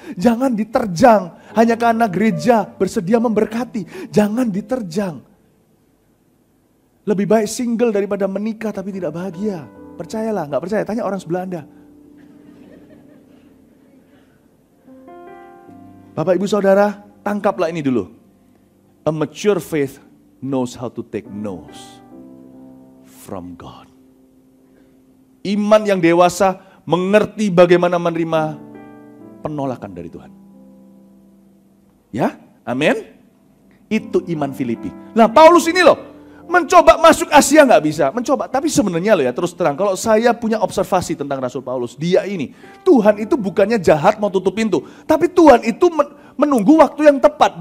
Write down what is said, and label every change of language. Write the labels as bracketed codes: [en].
[id] Jangan diterjang hanya karena gereja bersedia memberkati. Jangan diterjang. Lebih baik single daripada menikah tapi tidak bahagia. Percayalah, gak percaya, tanya orang sebelah Anda. Bapak, Ibu, Saudara, tangkaplah ini dulu. [en] A mature faith knows how to take no's from God. [id] Iman yang dewasa mengerti bagaimana menerima penolakan dari Tuhan. Ya, amin. Itu iman Filipi. Nah, Paulus ini loh, mencoba masuk Asia nggak bisa, mencoba. Tapi sebenarnya loh ya, terus terang, kalau saya punya observasi tentang Rasul Paulus, dia ini, Tuhan itu bukannya jahat mau tutup pintu, tapi Tuhan itu menunggu waktu yang tepat.